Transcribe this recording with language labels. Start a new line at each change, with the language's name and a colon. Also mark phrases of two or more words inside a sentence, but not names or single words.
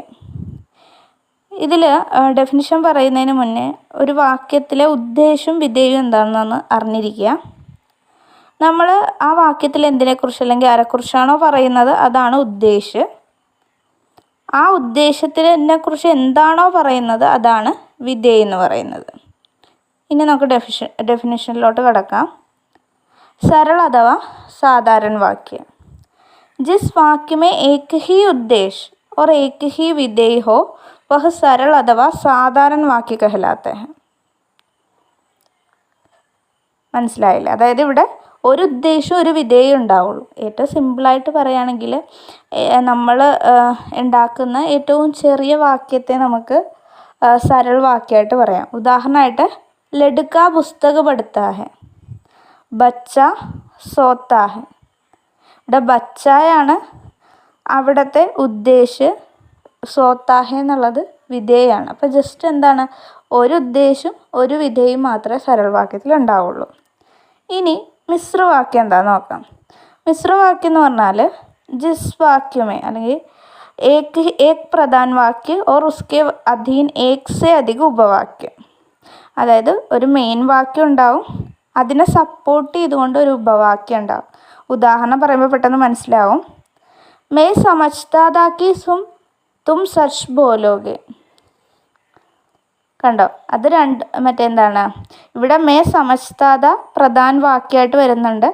Malayalam: ഇതിൽ ഡെഫിനിഷൻ പറയുന്നതിന് മുന്നേ ഒരു വാക്യത്തിലെ ഉദ്ദേശവും വിധേയവും എന്താണെന്ന് അറിഞ്ഞിരിക്കുക. നമ്മൾ ആ വാക്യത്തിൽ എന്തിനെക്കുറിച്ച് അല്ലെങ്കിൽ ആരെക്കുറിച്ചാണോ പറയുന്നത് അതാണ് ഉദ്ദേശം. ആ ഉദ്ദേശത്തിനെക്കുറിച്ച് എന്താണോ പറയുന്നത് അതാണ് വിധേയം എന്ന് പറയുന്നത്. ഇനി നമുക്ക് ഡെഫിനിഷനിലോട്ട് കടക്കാം.
Hindi: सरल अथवा साधारण वाक्य, जिस वाक्य में एक ही उद्देश्य और एक ही विधेय हो वह सरल अथवा साधारण वाक्य कहलाते हैं.
Malayalam: മനസ്സിലായില്ല? അതായത് ഇവിടെ ഒരു ഉദ്ദേശവും ഒരു വിധേയം ഉണ്ടാവുള്ളൂ. ഏറ്റവും സിമ്പിളായിട്ട് പറയുകയാണെങ്കിൽ നമ്മൾ ഉണ്ടാക്കുന്ന ഏറ്റവും ചെറിയ വാക്യത്തെ നമുക്ക് സരൾ വാക്യമായിട്ട് പറയാം.
Hindi: ഉദാഹരണമായിട്ട് लड़का पुस्तक पढ़ता है, बच्चा सोता है.
Malayalam: ഇവിടെ ബച്ചായാണ് അവിടുത്തെ ഉദ്ദേശ്, സോത്താഹെ എന്നുള്ളത് വിധേയമാണ്. അപ്പോൾ ജസ്റ്റ് എന്താണ്, ഒരു ഉദ്ദേശവും ഒരു വിധേയും മാത്രമേ സരളവാക്യത്തിൽ ഉണ്ടാവുള്ളൂ. ഇനി മിശ്രവാക്യം എന്താണെന്ന് നോക്കാം. മിശ്രവാക്യം എന്ന് പറഞ്ഞാൽ
Hindi: जिस वाक्य में അല്ലെങ്കിൽ एक प्रधान वाक्य और उसके अधीन एक से अधिक ഉപവാക്യം.
Malayalam: അതായത് ഒരു മെയിൻ വാക്യം ഉണ്ടാവും, അതിനെ സപ്പോർട്ട് ചെയ്തുകൊണ്ട് ഒരു ഉപവാക്യം ഉണ്ടാവും. ഉദാഹരണം പറയുമ്പോൾ പെട്ടെന്ന് മനസ്സിലാവും.
Hindi: मैं समझता था कि तुम सच बोलोगे.
Malayalam: കണ്ടോ, അത് മറ്റെന്താണ്, ഇവിടെ
Hindi: मैं समझता
Malayalam: പ്രധാന വാക്യമായിട്ട് വരുന്നുണ്ട്.